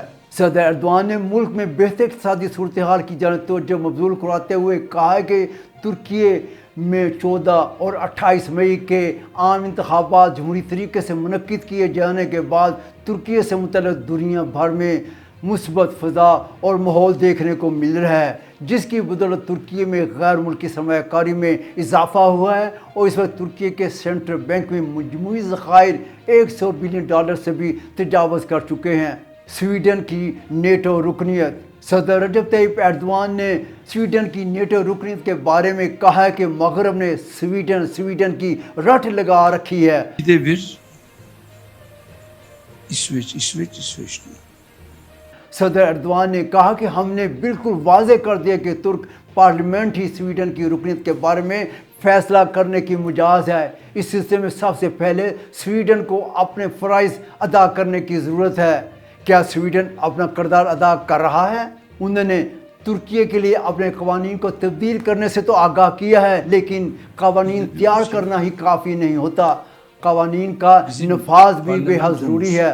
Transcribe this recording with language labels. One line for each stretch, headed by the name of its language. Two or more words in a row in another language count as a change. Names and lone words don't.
Urdu: صدر ایردوان نے ملک میں بہتر اقتصادی صورتحال کی جانب توجہ مبذول کراتے ہوئے کہا ہے کہ ترکی میں 14 اور 28 مئی کے عام انتخابات جمہوری طریقے سے منعقد کیے جانے کے بعد ترکی سے متعلق دنیا بھر میں مثبت فضا اور ماحول دیکھنے کو مل رہا ہے، جس کی بدولت ترکی میں غیر ملکی سرمایہ کاری میں اضافہ ہوا ہے اور اس وقت ترکی کے سینٹرل بینک میں مجموعی ذخائر $100 بلین سے بھی تجاوز کر چکے ہیں۔ سویڈن کی نیٹو رکنیت۔ صدر رجب طیب ایردوان نے سویڈن کی نیٹو رکنیت کے بارے میں کہا ہے کہ مغرب نے سویڈن کی رٹ لگا رکھی ہے۔
Turkish: Bir de bir İsveç diyor.
Urdu: صدر ایردوان نے کہا کہ ہم نے بالکل واضح کر دیا کہ ترک پارلیمنٹ ہی سویڈن کی رکنیت کے بارے میں فیصلہ کرنے کی مجاز ہے۔ اس سلسلے میں سب سے پہلے سویڈن کو اپنے فرائض ادا کرنے کی ضرورت ہے۔ کیا سویڈن اپنا کردار ادا کر رہا ہے؟ انہوں نے ترکی کے لیے اپنے قوانین کو تبدیل کرنے سے تو آگاہ کیا ہے، لیکن قوانین تیار کرنا ہی کافی نہیں ہوتا، قوانین کا نفاذ بھی بے حد ضروری ہے۔